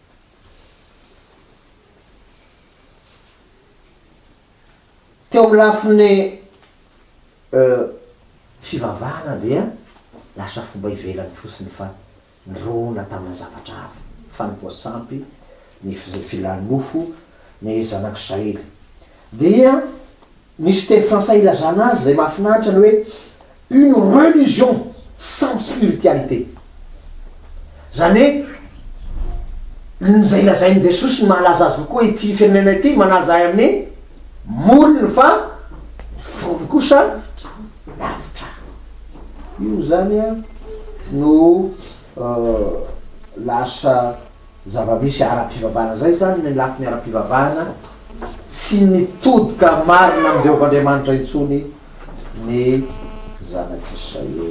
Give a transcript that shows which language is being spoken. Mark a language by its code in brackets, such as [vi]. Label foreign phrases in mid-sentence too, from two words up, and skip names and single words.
[mg] Teo amin'ny lafiny fivavahana dia lasa fomba ivelany fotsiny fa nirona tamin'ny zavatra hafa, fanimpoasampy, ny filanofo, ny zanak'Israely. Dia misy teny français ilazana azy zay mahafinaritra ny hoe [fr] une religion sans spiritualité. [mg] Zany hoe nizay lazain'i Jesosy ny mahalaza azy koa ity firenena ity manazay amin'ny moliny fa fony kosa lavitra. Io zany a no lasa zava-misy ara-pivavahana zay zany ny lafiny ara-pivavahana, tsy nitodika marina amin'ny Jehovandriamanitra intsony ny zanak'Israely.